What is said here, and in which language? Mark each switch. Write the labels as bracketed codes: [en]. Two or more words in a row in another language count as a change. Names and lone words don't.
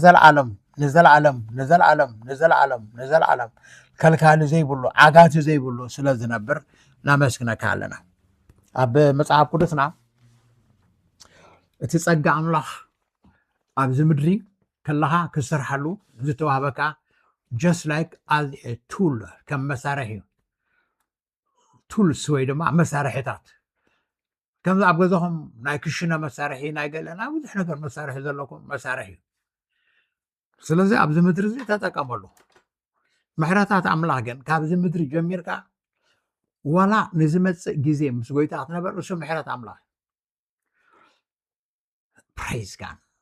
[ti] ንዘለዓለም ከልካሊ ዘይብሉ ዓጋቲ ዘይብሉ ስለ ዝነብር ናመስግነካ ኣለና ኣብ መጽሓፍ ቅዱስና እቲ ጸጋ ኣምላኽ ኣብዚ ምድሪ ከለኻ ክስርሓሉ ዝተዋህበካ [en] just like as a tool [ti] ከም መሳርሒ ቱልስ ወይ ድማ መሳርሒታት ከምዚ ኣብ ገዛኹም ናይ ክሽነ መሳርሒ ናይ ገለና ብዙሕ ነገር መሳርሒ ዘለኩም መሳርሒ ስለዚ ኣብዚ ምድሪ እዚ ተጠቀመሉ ምሕረታት ኣምላኽ ግን ካብዚ ምድሪ ጀሚርካ ወላ ንዝመፅእ ግዜ ምስ ጎይታ ክትነበር እሱ ምሕረት ኣምላኽ [en] praise God